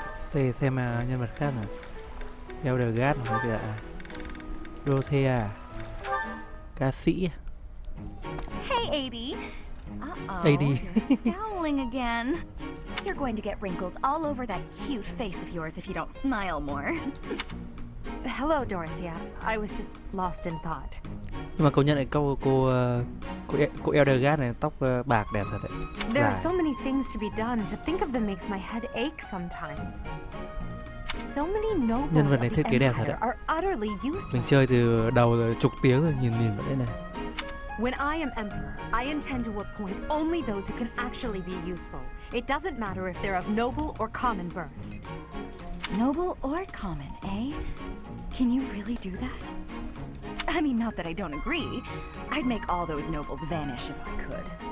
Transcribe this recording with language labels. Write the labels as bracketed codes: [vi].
[vi] Xem nhân vật khác nào. Edelgard này kìa. Rothea. Ca sĩ. [en] Hey, AD. Uh-oh, AD. you're scowling again. You're going to get wrinkles all over that cute face of yours if you don't smile more. Hello, Dorothea. I was just lost in thought. [vi] Nhưng mà công nhận này cô Edelgard này tóc bạc đẹp thật đấy. [en] There are so many things to be done. To think of them makes my head ache sometimes. So many nobles of the empire are utterly useless. [vi] Mình chơi từ đầu rồi chục tiếng rồi, nhìn vào đây này. [en] When I am emperor, I intend to appoint only those who can actually be useful. It doesn't matter if they're of noble or common birth. Noble or common, eh? Can you really do that? I mean, not that I don't agree. I'd make all those nobles vanish if I could.